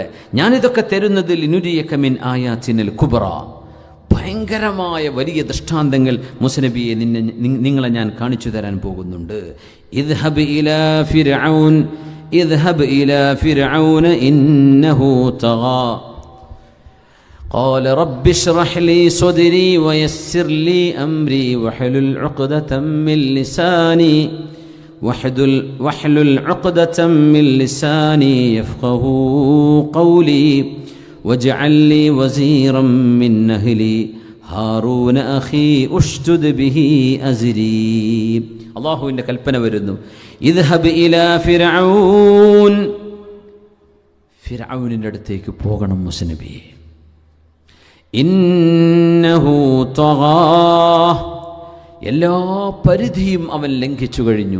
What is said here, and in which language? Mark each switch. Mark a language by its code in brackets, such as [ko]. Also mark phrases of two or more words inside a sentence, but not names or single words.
[ml] ഞാനിതൊക്കെ തരുന്നത് [ar] لنريك من آياتنا الكبرى, [ml] ഭയങ്കരമായ വലിയ ദൃഷ്ടാന്തങ്ങൾ മുസനബിയെ നിങ്ങളെ ഞാൻ കാണിച്ചു തരാൻ പോകുന്നുണ്ട്. [ar] اذهب إلى فرعون إنه طغى قال رب اشرح لي صدري ويسر لي أمري واحلل عقدة من لساني يفقه قولي واجعل لي وزيرا من أهلي هارون أخي أشدد به أزري. [ml] അല്ലാഹുവിൻ്റെ കൽപ്പന വരുന്നു, [ar] اذهب إلى فرعون, [ml] ഫിർഔനിൻ്റെ അടുത്തേക്ക് പോകണം മുസനബിയെ. [ar] إنه طغى, [ml] എല്ലാ പരിധിയും അവൻ ലംഘിച്ചു കഴിഞ്ഞു.